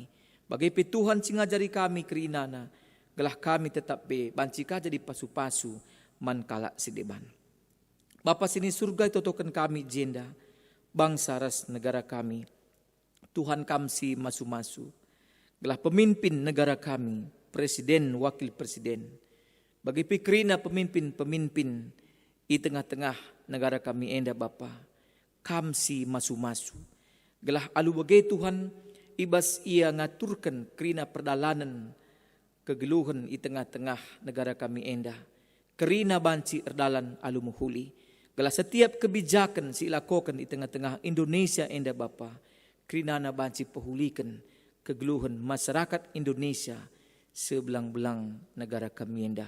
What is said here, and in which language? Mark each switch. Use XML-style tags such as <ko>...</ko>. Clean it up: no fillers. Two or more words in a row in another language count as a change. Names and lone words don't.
<btx>Bagai pe Tuhan singajari kami kerinana, gelah kami tetap be banci ka jadi pasu-pasu man kala sideban. Bapa sini surga itotokan kami jenda, bangsa ras negara kami. Tuhan kamsi masu-masu. Gelah pemimpin negara kami, presiden, wakil presiden. Bagi pikrina pemimpin-pemimpin</btx> <id>di tengah-tengah</id> <btx>negara kami enda Bapa, kamsi masu-masu. Gelah alu bagai Tuhan, ibas ia ngaturkan kerina perdalanan kegeluhan</btx> <id>di tengah-tengah</id> <btx>negara kami enda. Kerina banci erdalan alu muhuli. Gelah</btx> <id>setiap kebijakan</id> <btx>silakokan</btx> <id>di tengah-tengah</id> <btx>Indonesia enda Bapa, kerina na banci pehulikan kegeluhan masyarakat Indonesia sebelang-belang negara kami enda.</btx>